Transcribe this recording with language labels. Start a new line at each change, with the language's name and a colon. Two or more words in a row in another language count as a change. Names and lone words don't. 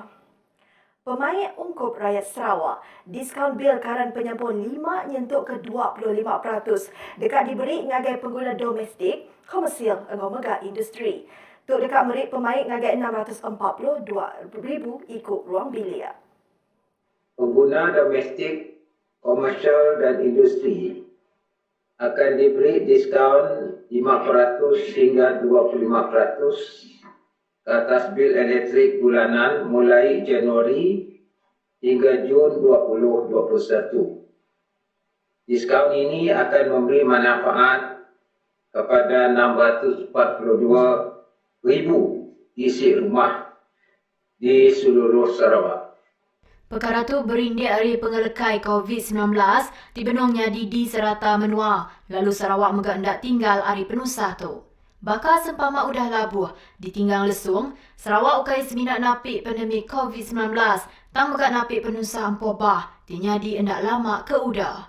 Iban: Pemain ungkup rakyat Sarawak, diskaun bil karan penyampun 5 nyentuk ke 25% dekat diberi ngagai pengguna domestik, komersial engau megah industri. Tu dekat merik pemain ngagai 642,000 ikut ruang bilik.
Malay: Pengguna domestik, komersial dan industri akan diberi diskaun 5% hingga 25% ke atas bil elektrik bulanan mulai Januari hingga Jun 2021. Diskaun ini akan memberi manfaat kepada 642,000 isi rumah di seluruh Sarawak.
Iban: Perkara tu berindik dari pengelekai COVID-19 di benongnya di serata menua, lalu Sarawak megak ndak tinggal hari penusah tu. Bakal sempama udah labuh, ditinggang lesung, Sarawak ukai seminat napik pandemik COVID-19, tang megak napik penusah empoh bah, dinyadi endak lama ke udah.